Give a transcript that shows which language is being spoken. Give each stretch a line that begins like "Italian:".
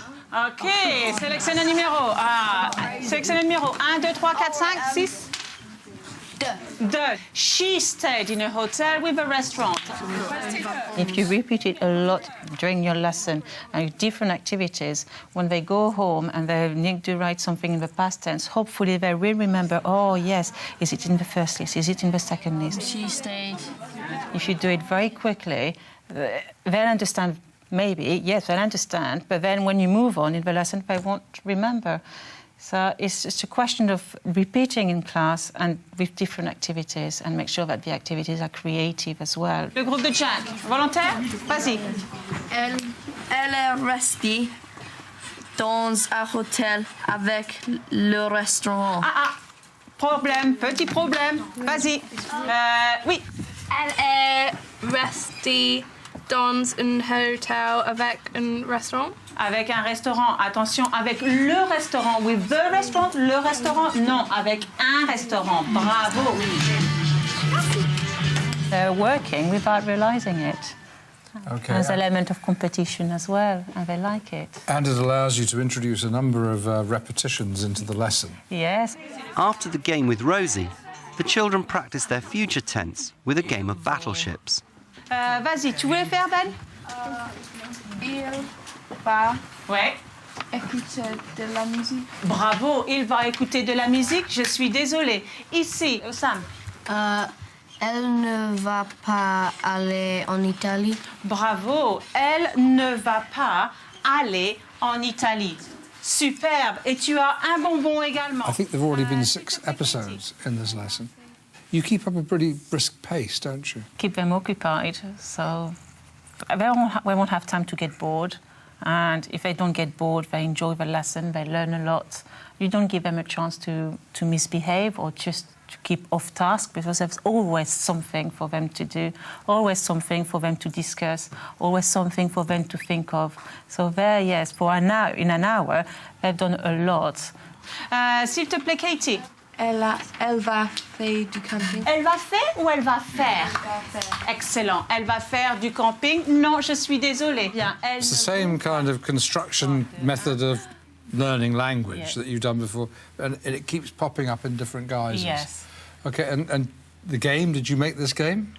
French: OK, sélectionne un numéro. Sélectionne un numéro. 1, 2, 3, 4, 5, 6. 2.
English: She stayed in a hotel with a restaurant. If you repeat it a lot during your lesson and different activities, when they go home and they need to write something in the past tense, hopefully they will remember, oh, yes, is it in the first list? Is it in the second list? She stayed. If you do it very quickly, they'll understand. Maybe, yes, they'll understand, but then when you move on in the lesson, they won't remember. So it's just a question of repeating in class and with different activities and make sure that the activities are creative as well.
French: Le groupe de Jack, volontaire? Vas-y. Elle est restée dans un hôtel avec le restaurant. Problème, petit problème. Vas-y. Oui. Elle est restée dans un hôtel avec un restaurant. Avec un restaurant, attention, avec le restaurant.
English: With the restaurant,
French: le restaurant, non, avec un restaurant. Bravo.
English: They're working without realising it. Okay. There's an element of competition as well, and they like it. And it allows you to introduce a number of repetitions into the lesson. Yes. After the game with Rosie, the children practice their future tense with a game of battleships.
French: Vas-y, tu voulais faire, Ben? Il va Ouais. écouter de la musique. Bravo, il va écouter de la musique. Je suis désolée. Ici, Sam. Elle ne va pas aller en Italie. Bravo, elle ne va pas aller en Italie. Superbe. Et tu as un bonbon également.
English: I think there have already been 6 episodes in this lesson. You keep up a pretty brisk pace, don't you? Keep them occupied, so they won't have time to get bored. And if they don't get bored, they enjoy the lesson, they learn a lot. You don't give them a chance to misbehave or just to keep off task, because there's always something for them to do, always something for them to discuss, always something for them to think of. So there, yes, for an hour, in an hour, they've done a lot.
French: S'il te plaît, Katie. Elle va faire du camping. Elle va faire ou elle va faire? Excellent. Elle va faire du camping? Non, je suis désolée. Bien, elle
English: It's the same kind of construction method of learning language that you've done before, and it keeps popping up in different guises. Yes. Okay, and the game, did you make this game?